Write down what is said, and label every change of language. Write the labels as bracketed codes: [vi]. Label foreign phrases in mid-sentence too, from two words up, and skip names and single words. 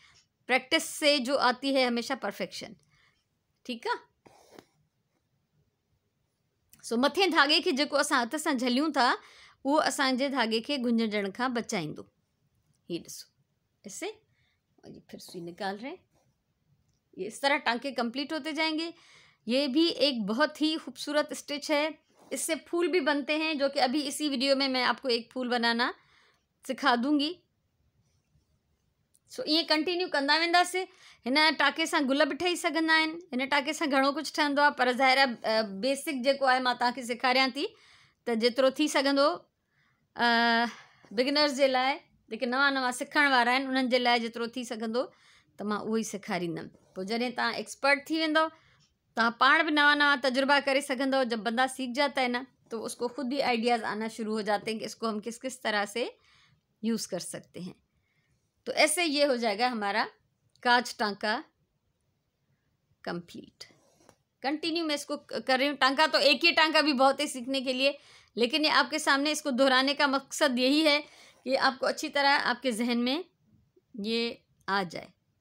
[hi] प्रैक्टिस से जो आती है हमेशा परफेक्शन। ठीक है, [sd] सो मथे धागे खे जेको असां हथ सां झलियूं था, वो असांजे धागे के गुंजण खां बचाईंदो। ये ॾिसो, [hi] ऐसे, और ये फिर सुई निकाल रहे हैं। ये इस तरह टांके कंप्लीट होते जाएंगे। ये भी एक बहुत ही खूबसूरत स्टिच है। इससे फूल भी बनते हैं, जो कि अभी इसी वीडियो में मैं आपको एक फूल बनाना सिखा दूंगी। [sd] सो ये कंटिन्यू कंदा वेंदासीं। हिन टाके सां गुल भी ठही सघंदा आहिनि, हिन टाके सां घणो कुछ ठहंदो आहे, पर ज़ाहिर आहे बेसिक जेको आहे मां तव्हांखे सेखारियां थी, त जेतिरो थी सघंदो बिगिनर्स जे लाइ, जेके नवां सिखण वारा आहिनि, उन्हनि जे लाइ जेतिरो थी सघंदो त मां उहो ई सेखारींदमि। पोइ जॾहिं तव्हां एक्सपर्ट थी वेंदव, तव्हां पाण भी नवां तजुर्बा करे सघंदव। [hi] जब बंदा सीख जाता है ना, तो उसको खुद ही आइडियाज़ आना शुरू हो जाते हैं कि इसको हम किस किस तरह से यूज़ कर सकते हैं। तो ऐसे ये हो जाएगा हमारा कांच टांका कंप्लीट। कंटिन्यू मैं इसको कर रही हूँ। टांका तो एक ही टांका भी बहुत है सीखने के लिए, लेकिन ये आपके सामने इसको दोहराने का मकसद यही है कि आपको अच्छी तरह आपके जहन में ये आ जाए।